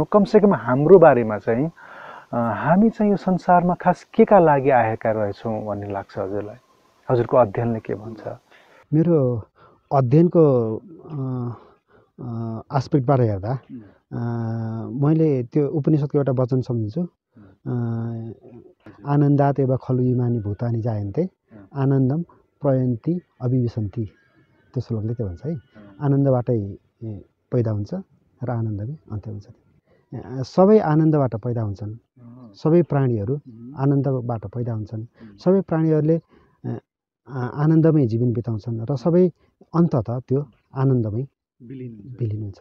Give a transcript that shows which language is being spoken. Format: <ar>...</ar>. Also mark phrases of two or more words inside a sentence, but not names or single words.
<ne>कमसेकम हाम्रो बारेमा चाहिँ हामी चाहिँ यो संसारमा खास के का लागि आएका रहेछौँ भन्ने लाग्छ हजुरलाई? हजुरको अध्ययनले के भन्छ? मेरो अध्ययनको आस्पेक्टबाट हेर्दा मैले त्यो उपनिषदको एउटा वचन सम्झिन्छु,</ne> <sa>आनन्दात एव खलु इमानी भूतानि जायन्ते आनन्दम प्रयन्ति अभिविशन्ति।</sa> <ne>त्यो श्लोकले त्यो भन्छ है, आनन्दबाटै पैदा हुन्छ र आनन्दमै अन्त्य हुन्छ। सबै आनन्दबाट पैदा हुन्छन्, सबै प्राणीहरू आनन्दबाट पैदा हुन्छन्, सबै प्राणीहरूले आनन्दमै जीवन बिताउँछन् र सबै अन्ततः त्यो आनन्दमै विलिन हुन्छ।</ne>